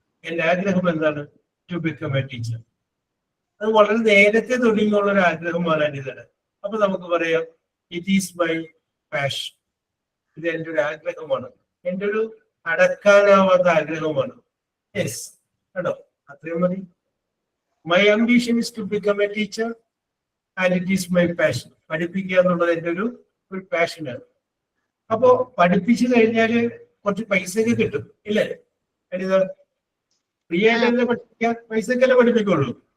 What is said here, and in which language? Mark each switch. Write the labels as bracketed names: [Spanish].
[Malayalam] എന്റെ ആഗ്രഹം എന്താണ്? [English] To become a teacher. [Malayalam] അത് വളരെ നേരത്തെ തുടങ്ങിയുള്ള ഒരു ആഗ്രഹമാണ് അനിതയുടെ. അപ്പൊ നമുക്ക് പറയാം, [English] It is my passion. [Malayalam] ഇത് എൻ്റെ ഒരു ആഗ്രഹമാണ്, എൻ്റെ ഒരു അടക്കാനാവാത്ത ആഗ്രഹമാണ്. യെസ്, കേട്ടോ, അത്രയും മതി. [English] My ambition is to become a teacher and it is my passion. [Malayalam] പഠിപ്പിക്കുക എന്നുള്ളത് എൻ്റെ ഒരു പാഷനാണ്. അപ്പോ പഠിപ്പിച്ചു കഴിഞ്ഞാല് കുറച്ച് പൈസയൊക്കെ കിട്ടും, ഇല്ലേ അനിത? ഫ്രീ ആയിട്ടല്ലേ പഠിപ്പിക്കാൻ, പൈസക്കല്ലേ പഠിപ്പിക്കുള്ളൂ?